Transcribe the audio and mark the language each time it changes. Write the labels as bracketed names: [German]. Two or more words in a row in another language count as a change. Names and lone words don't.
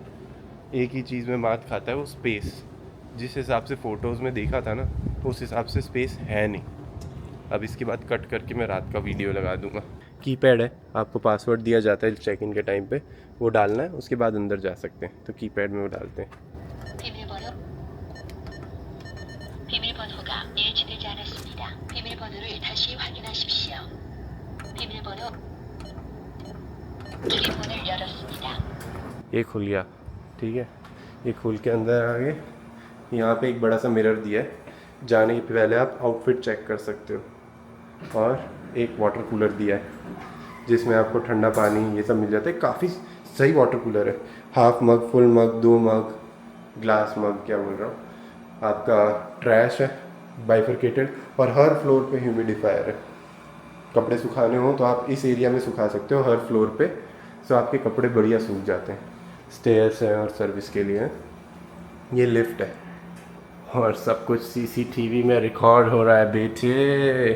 [Hindi] एक ही चीज़ में मात खाता है वो स्पेस। जिस हिसाब से फ़ोटोज़ में देखा था ना, उस हिसाब से स्पेस है नहीं। अब इसके बाद कट करके मैं रात का वीडियो लगा दूंगा। कीपैड है, आपको पासवर्ड दिया जाता है [English] check in [Hindi] के टाइम पे, वो डालना है, उसके बाद अंदर जा सकते हैं। तो कीपैड में वो डालते हैं। [Korean] 비밀번호가 일치되지 않았습니다. 비밀번호를 다시 확인하십시오. 비밀번호 출입문을 열었습니다. [Hindi] ये खुल गया, ठीक है। ये खुल के अंदर आ गए। यहाँ पे एक बड़ा सा मिरर दिया है, जाने के पहले आप [English] outfit check [Hindi] कर सकते हो। और एक [English] water cooler [Hindi] दिया है जिसमें आपको ठंडा पानी ये सब मिल जाता है। काफ़ी सही [English] water cooler है। half mug, full mug, 2 mug, glass mug, [Hindi] क्या बोल रहा हूँ, आपका ट्रैश है बाइफरकेटेड, और हर फ्लोर पे ह्यूमिडिफायर है। कपड़े सुखाने हो तो आप इस एरिया में सुखा सकते हो हर फ्लोर पे, तो आपके कपड़े बढ़िया सूख जाते हैं। स्टेयर्स हैं और सर्विस के लिए है। ये लिफ्ट है और सब कुछ CCTV में रिकॉर्ड हो रहा है बेटे।